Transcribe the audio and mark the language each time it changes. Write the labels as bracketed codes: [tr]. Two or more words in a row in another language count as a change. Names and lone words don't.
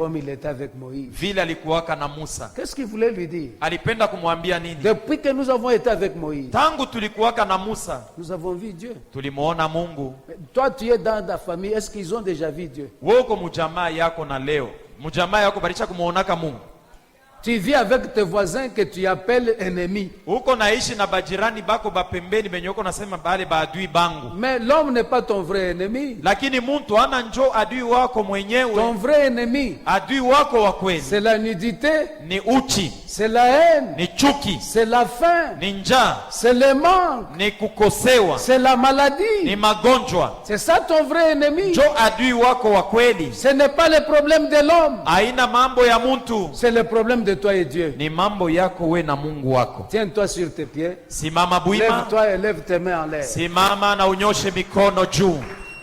[fr] Comme il était avec Moïse. [sw] Vile alikuwaka na Musa. [fr] Qu'est-ce qu'il voulait lui dire? [sw] Alipenda kumwambia nini? [fr] Depuis que nous avons été avec Moïse. [sw] Tangu tulikuwaka na Musa. [fr] Nous avons vu Dieu. [sw] Tulimuona Mungu. [fr] Toi tu es dans ta famille, est-ce qu'ils ont déjà vu Dieu? [sw] Woko mujamaa yako na leo. Mujamaa yako balisha kumuonaka Mungu. [fr] Tu vis avec tes voisins que tu appelles ennemis. [sw] Uko naishi na bajirani bako bapembeni benye uko nasema bale baadui bangu. [fr] Mais l'homme n'est pas ton vrai ennemi. [sw] Lakini muntu ana njo adui wako mwenyewe. [fr] Ton vrai ennemi. [sw] Adui wako wa kweli. [fr] C'est la nudité. [sw] Ni uchi. [fr] C'est la haine. [sw] Ni chuki. [fr] C'est la faim. [sw] Ni njaa. [fr] C'est le manque. [sw] Ni kukosewa. [fr] C'est la maladie. [sw] Ni magonjwa. [fr] C'est ça ton vrai ennemi. [sw] Njo adui wako wa kweli. [fr] Ce n'est pas le problème de l'homme. [sw] Haina mambo ya muntu. [fr] C'est le problème de toi et Dieu. [sw] Ni mambo yako we na Mungu wako. [fr] Tiens-toi sur tes pieds. [sw] Simama buima. [fr] Lève-toi et lève tes mains en l'air. [sw] Simama na unyoshe mikono juu.